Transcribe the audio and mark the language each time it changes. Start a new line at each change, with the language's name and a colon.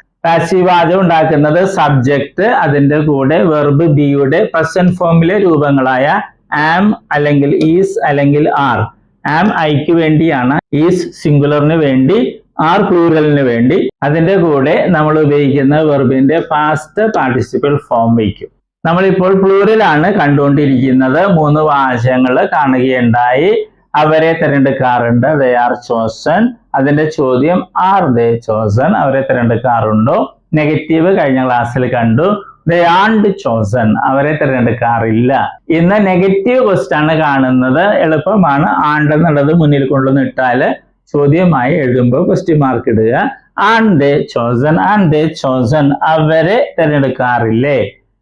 Malayalam: Passive വാചകം ഉണ്ടാക്കുന്നത് subject, അതിന്റെ കൂടെ വെർബ് ബിയുടെ പ്രസന്റ് ഫോമിലെ രൂപങ്ങളായ ആം അല്ലെങ്കിൽ ഈസ് അല്ലെങ്കിൽ ആർ. ആം ഐക്ക് വേണ്ടിയാണ്, ഈസ് സിംഗുലറിന് വേണ്ടി, ആർ പ്ലൂറലിന് വേണ്ടി. അതിന്റെ കൂടെ നമ്മൾ ഉപയോഗിക്കുന്ന വെർബിന്റെ പാസ്റ്റ് പാർട്ടിസിപ്പൽ ഫോം വയ്ക്കും. നമ്മളിപ്പോൾ പ്ലൂറലാണ് കണ്ടുകൊണ്ടിരിക്കുന്നത്. 3 വാചകങ്ങൾ കാണുകയുണ്ടായി. അവരെ തിരഞ്ഞെടുക്കാറുണ്ട്,
English: they are chosen.
Malayalam: അതിന്റെ ചോദ്യം,
English: are they chosen?
Malayalam: അവരെ തിരഞ്ഞെടുക്കാറുണ്ടോ? നെഗറ്റീവ് കഴിഞ്ഞ ക്ലാസ്സിൽ കണ്ടു,
English: they aren't chosen.
Malayalam: അവരെ തിരഞ്ഞെടുക്കാറില്ല. ഇന്ന് നെഗറ്റീവ് ക്വസ്റ്റ്യൻ ആണ് കാണുന്നത്. എളുപ്പമാണ്. ആണ്ട് എന്നുള്ളത് മുന്നിൽ കൊണ്ടുവന്ന് ഇട്ടാല് ചോദ്യമായി എഴുതുമ്പോൾ ക്വസ്റ്റ്യൻ മാർക്ക് ഇടുക.
English: aren't they chosen? aren't they chosen?
Malayalam: അവരെ തിരഞ്ഞെടുക്കാറില്ലേ?